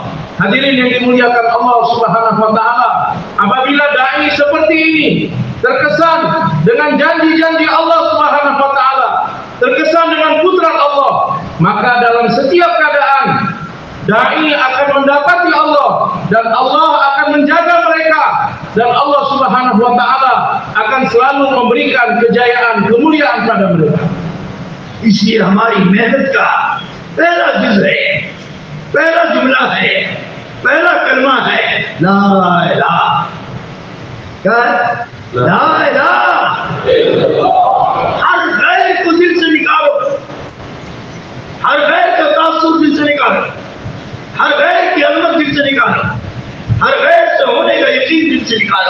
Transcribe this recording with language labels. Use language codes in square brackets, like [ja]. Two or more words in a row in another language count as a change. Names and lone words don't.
[id] Hadirin yang dimuliakan [ar] الله سبحانه وتعالى, [id] apabila dai seperti ini terkesan dengan janji-janji [ar] الله سبحانه وتعالى, [id] terkesan dengan kudrat Allah, maka dalam setiap keadaan dai akan mendapati Allah dan Allah akan menjaga mereka, dan Allah Subhanahu wa taala akan selalu memberikan kejayaan, kemuliaan pada mereka. [hi] इसलिए हमारी मेहनत का पहला जुज़ है, पहला जुमला है, पहला कलमा है [ar] لا إله. [hi] क्या है? [ar] لا إله. [hi] हर गैर को दिल से निकालो, हर गैर का तासुर दिल से निकालो, हर गैर की अजमत दिल से निकालो, हर गैर से होने का यकीन दिल से निकालो।